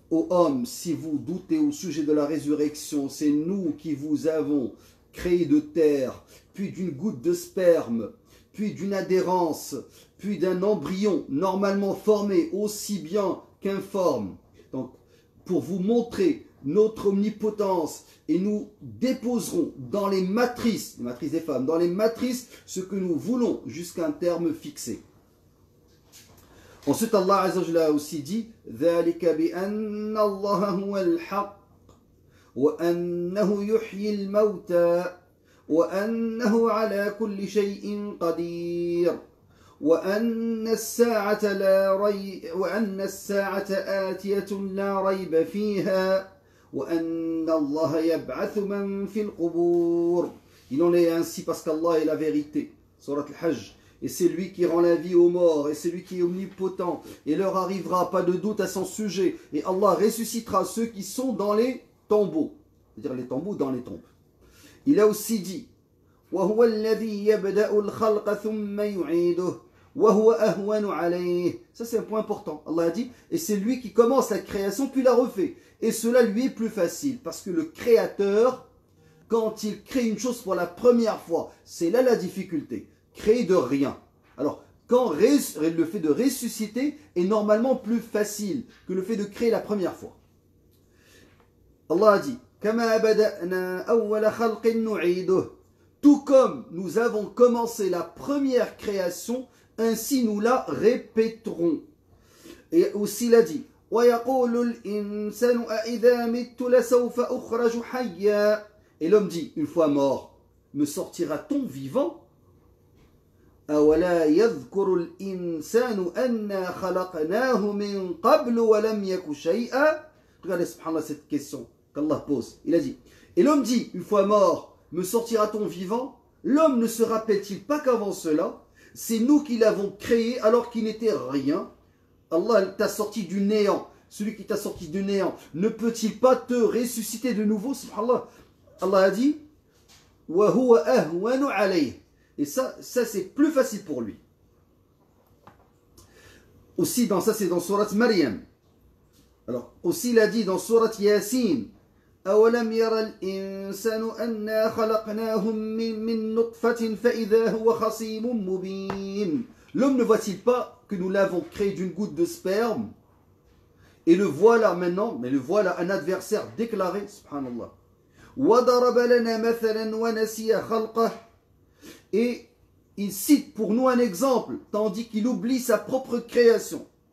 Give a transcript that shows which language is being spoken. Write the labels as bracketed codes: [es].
[fr] Ô hommes, si vous doutez au sujet de la résurrection, c'est nous qui vous avons créé de terre, puis d'une goutte de sperme, puis d'une adhérence, puis d'un embryon normalement formé aussi bien qu'informe. Donc, pour vous montrer notre omnipotence, et nous déposerons dans les matrices des femmes, dans les matrices, ce que nous voulons jusqu'à un terme fixé. Ensuite, Allah Azza wa Jalla a aussi dit: [ar] ذَلِكَ بِأَنَّ اللَّهَ هُوَ الْحَقُّ وَأَنَّهُ يُحْيِي الْمَوْتَى وَأَنَّهُ عَلَى كُلِّ شَيْءٍ قَدِيرٌ وَأَنَّ السَّاعَةَ آتِيَةٌ لَا رَيْبَ فِيهَا وَأَنَّ اللَّهَ يَبْعَثُ مَنْ فِي الْقُبُورِ. [fr] Il en est ainsi parce qu'Allah est la vérité. Surat al-Hajj. Et c'est lui qui rend la vie aux morts, et c'est lui qui est omnipotent, et leur arrivera pas de doute à son sujet, et Allah ressuscitera ceux qui sont dans les tombeaux, c'est-à-dire les tombeaux dans les tombes. Il a aussi dit: [ar] وَهُوَ الَّذِي يَبْدَأُ الْخَلْقَ ثُمَّ يُعِيدُهُ وَهُوَ أَهْوَنُ عَلَيْهِ. [fr] Ça c'est un point important. Allah a dit, et c'est lui qui commence la création puis la refait, et cela lui est plus facile, parce que le créateur, quand il crée une chose pour la première fois, c'est là la difficulté. Créer de rien. Alors, quand le fait de ressusciter est normalement plus facile que le fait de créer la première fois. Allah a dit [ar] كما بدأنا أول خلق نعيده. [fr] Tout comme nous avons commencé la première création, ainsi nous la répéterons. Et aussi il a dit [ar] ويقول الإنسان أإذا مت لسوف أخرج حيا. [fr] Et l'homme dit, une fois mort, me sortira-t-on vivant? [ar] أولا يذكر الإنسان أنا خلقناه من قبل ولم يك شيئا. [fr] Regardez, subhanallah, cette question qu'Allah pose. Il a dit, et l'homme dit, une fois mort, me sortira-t-on vivant? L'homme ne se rappelle-t-il pas qu'avant cela, c'est nous qui l'avons créé alors qu'il n'était rien? Allah t'a sorti du néant. Celui qui t'a sorti du néant, ne peut-il pas te ressusciter de nouveau? Subhanallah. Allah a dit, [ar] وَهُوَ أَهْوَنُ عَلَيْهِ. [fr] Et ça c'est plus facile pour lui. Aussi, dans ça, c'est dans Surat Maryam. Alors, aussi, il a dit dans Surat Yasin, [ar] أَوَلَمْ يَرَ الْإِنسَانُ أَنَّا خَلَقْنَاهُمْ مِنْ نُطْفَةٍ فَإِذَا هُوَ خَصِيمٌ مُبِينٌ. [fr] L'homme ne voit-il pas que nous l'avons créé d'une goutte de sperme? Et le voilà maintenant, mais le voilà un adversaire déclaré, subhanallah. [ar] وَضَرَبَ لَنَا مَثَلًا وَنَسِيَ خَلْقَهُ. [fr] Et il cite pour nous un exemple, tandis qu'il oublie sa propre création.